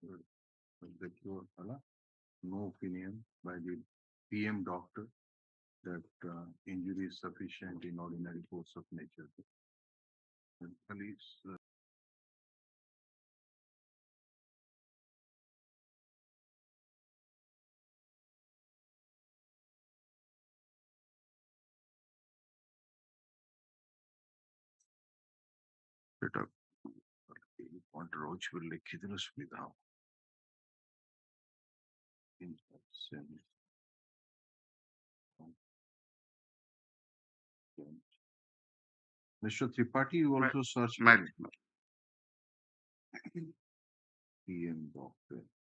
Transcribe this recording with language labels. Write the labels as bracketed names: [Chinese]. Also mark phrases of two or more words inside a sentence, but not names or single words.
[English] No opinion by the PM doctor that injury is sufficient in ordinary course of nature. [Odia] Police ସେଟା ପଏଣ୍ଟ ରହୁଛି ବୋଲି ଲେଖିଦେଲେ ସୁବିଧା ହବ Mr. [English] Tripathi, you also search PM doctor.